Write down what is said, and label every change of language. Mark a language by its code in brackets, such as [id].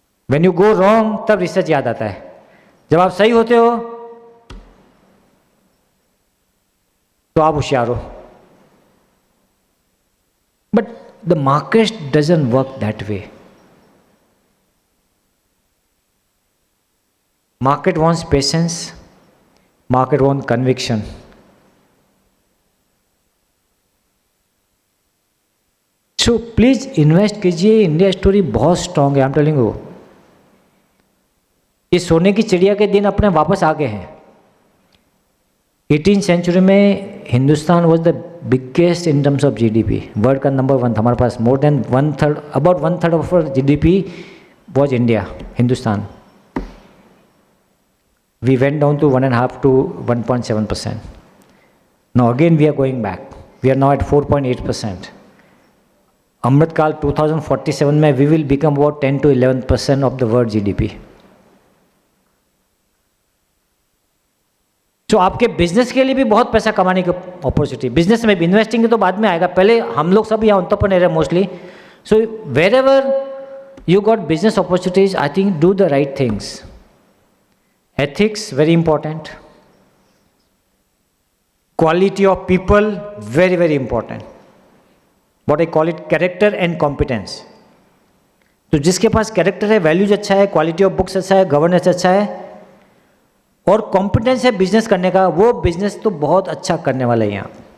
[en] when you go wrong [hi] तब research याद आता है, जब आप सही होते हो तो आप होशियार हो। [en] But the market doesn't work that way. Market wants patience, market wants conviction. So please invest [hi] कीजिए, इंडिया स्टोरी बहुत स्ट्रांग है, [en] I am telling you. [hi] ये सोने की चिड़िया के दिन अपने वापस आ गए हैं। 18th सेंचुरी में [en] Hindustan was the biggest in terms of GDP, [hi] world का नंबर 1 था हमारे पास। [en] More than 1/3, about 1/3 of GDP was India, Hindustan. We went down to 1.5 to 1.7%. Now again we are going back. We are now at 4.8%. [hi] अमृतकाल 2047 में [en] we will become about 10 to 11% of the world GDP. [hi] तो आपके business के लिए भी बहुत पैसा कमाने की अपॉर्चुनिटी, बिजनेस में भी, इन्वेस्टिंग तो बाद में आएगा, पहले हम लोग सब यहाँ एंटरप्रेन्योर है mostly. [en] So wherever you got business opportunities, I think do the right things. Ethics, very important. Quality of people, very, very important. What I call it, character and competence. [hi] तो जिसके पास character है, values अच्छा है, quality of books अच्छा है, governance अच्छा है और कॉम्पिटेंस है बिजनेस करने का, वो बिजनेस तो बहुत अच्छा करने वाला है यहाँ.